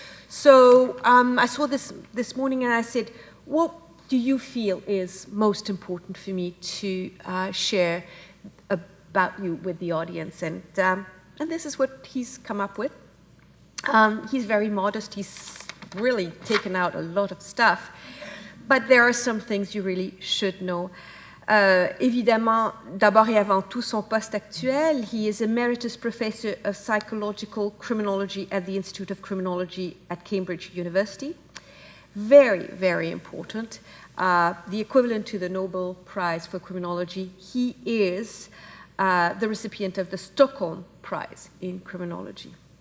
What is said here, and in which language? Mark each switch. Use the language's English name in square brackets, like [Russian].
[English] So I saw this morning and I said, what do you feel is most important for me to share about you with the audience? And this is what he's come up with. He's very modest. He's really taken out a lot of stuff. But there are some things you really should know. [French] Évidemment, d'abord et avant tout, son poste actuel. [English] He is Emeritus Professor of Psychological Criminology at the Institute of Criminology at Cambridge University. Very, very important. The equivalent to the Nobel Prize for Criminology. He is the recipient of the Stockholm Prize in Criminology.